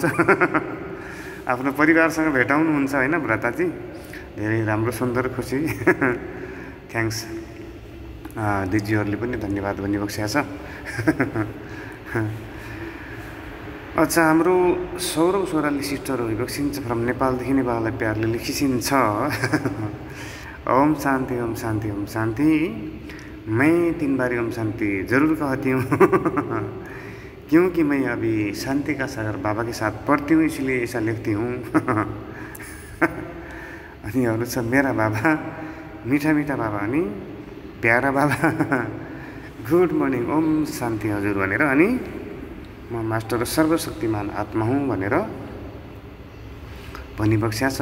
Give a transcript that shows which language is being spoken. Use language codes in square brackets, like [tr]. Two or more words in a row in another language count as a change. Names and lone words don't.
[ne] आफ्नो परिवारसँग भेटाउनुहुन्छ होइन भ्राताजी। धेरै राम्रो सुन्दर खुसी। थ्याङ्क्स दिदीहरूले पनि धन्यवाद भनिबक्सेको छ। अच्छा हाम्रो सौरभ सोराली सिस्टर भइबक्सिन्छ फ्रम नेपालदेखि नै बाबालाई प्यारले लेखिसिन्छ। [sa] ओम शान्ति ओम शान्ति ओम शान्ति। [hi] मैं 3 बारी ओम शांति जरूर कहती हूँ क्योंकि मैं अभी शांति का सागर बाबा के साथ पढ़ती हूँ इसलिए ऐसा लिखती हूँ। [ne] अनि अरू छ [hi] मेरा बाबा मिठा मिठा बाबा [ne] अनि [hi] प्यारा बाबा [en] good morning [sa] ओम शान्ति [ne] हजुर भनेर अनि म मास्टर सर्वशक्तिमान आत्मा हुँ भनेर भनिबक्स्या छ।